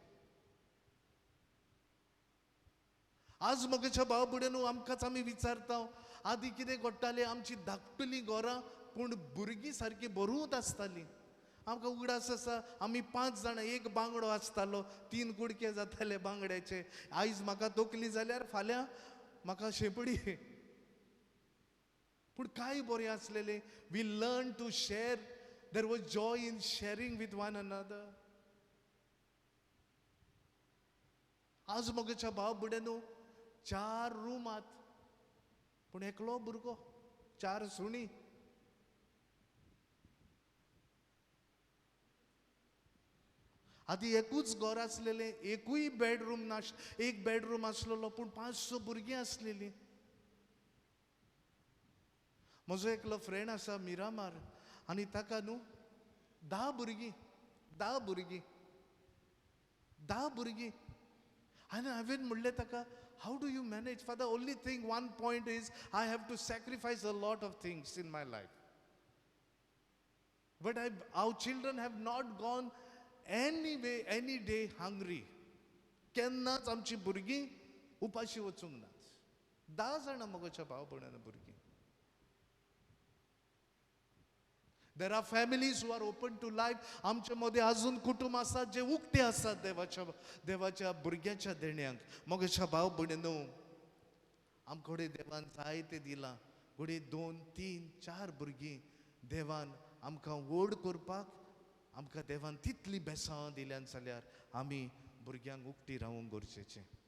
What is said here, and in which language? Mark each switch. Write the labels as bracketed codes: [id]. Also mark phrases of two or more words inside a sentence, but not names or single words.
[kok] आज मोगाच्या भाव भयणांनो आमकांच आमी विचारता आदी कितें घडटालें, आमची धाकटुलीं घरां पूण भुरगीं सारकीं बरूच आसतालीं. आमकां उगडास आसा आमी 5 जाणां, एक बांगडो आसतालो, 3 कुडके जाताले बांगड्याचे. आयज म्हाका तकली जाल्यार फाल्यां म्हाका शेपडी. पूण काय बरें आसलेलें. [en] we learn to share, there was joy in sharing with one another. [kok] आज मोगाच्या भाव भयणांनो 4 रुमात पूण एकलो भुरगो, 4 सुणी. आदी एकूच घर आसलेलें, एकूय बेडरूम एक बेडरूम आसलेलो पूण 500 भुरगीं आसलेलीं. म्हजो एकलो फ्रेंड आसा मिरामार, आनी ताका न्हू 10 भुरगीं. आनी हांवें म्हणलें ताका, [en] how do you manage? for the only thing, one point is I have to sacrifice a lot of things in my life. but our children have not gone any day hungry. [kok] केन्नाच आमची भुरगीं उपाशी वचूंक नात. 10 जाणां मोगाच्या भाव भयणां भुरगीं. [en] There are families who are open to life. [kok] आमच्या मध्ये अजून कुटुंब असतात जे उक्ते असतात देवाच्या भुरग्याच्या देण्यांक. मोगाच्या भाव भयणींनो, आमकडे देवान जायते दिलां. घोडे 2, 3, 4 भुरगीं देवान आमकां व्हड करपाक आमकां देवान तितली बेसांव दिल्यान जाल्यार आमी भुरग्यांक उक्ती रावूंक गरजेचें.